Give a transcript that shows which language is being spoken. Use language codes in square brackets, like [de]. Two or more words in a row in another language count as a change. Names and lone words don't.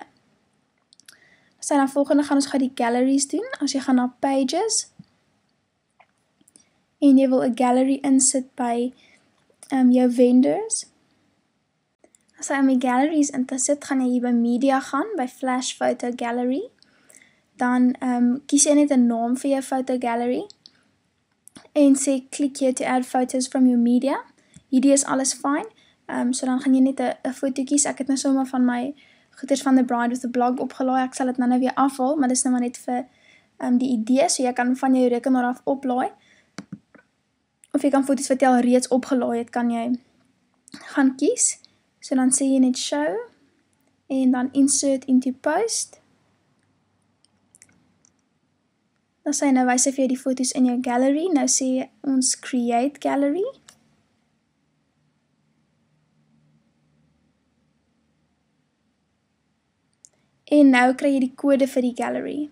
[af] So dan volgende gaan ons gou die galleries doen. As jy gaan na pages en jy wil 'n gallery insit by jou vendors. As jy om die galleries in te sit, gaan jy hier by media gaan, by [en] flash photo gallery. [af] Dan kies jy net 'n naam vir jou [en] photo gallery [af] en sê klik hier [en] to add photos from your media. [af] Hierdie is alles fyn. So dan gaan jy net 'n foto kies. Ek het nou sommer van my goeders van The Bride with a Blog opgelaai. Ek sal dit nou weer afhaal, maar dis nou maar net vir die idee, so jy kan van jou rekenaar af oplaai. Of jy kan foto's wat jy al reeds opgelaai het, kan jy gaan kies. So dan sê jy net show en dan [en] insert into post. [af] Dan sê nou wys hy vir jou die foto's in jou gallery. Nou sê ons [en] create gallery. [af] En nou kry jy die kode vir die gallery.